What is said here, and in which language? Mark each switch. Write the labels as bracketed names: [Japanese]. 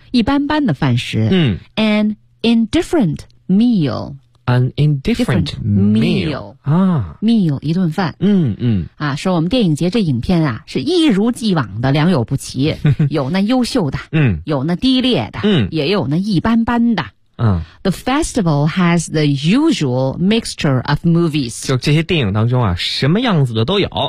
[Chinese] 一般般的饭食。 [English] And indifferent meal。 An indifferent meal。啊。 Meal, [Chinese] 一顿饭。啊，说我们电影节这影片啊是一如既往的良莠不齐。有那优秀的。有那低劣的。也有那一般般的。 [English] The festival has the usual mixture of movies。 [Chinese] 就这些电影当中啊什么样子的都有。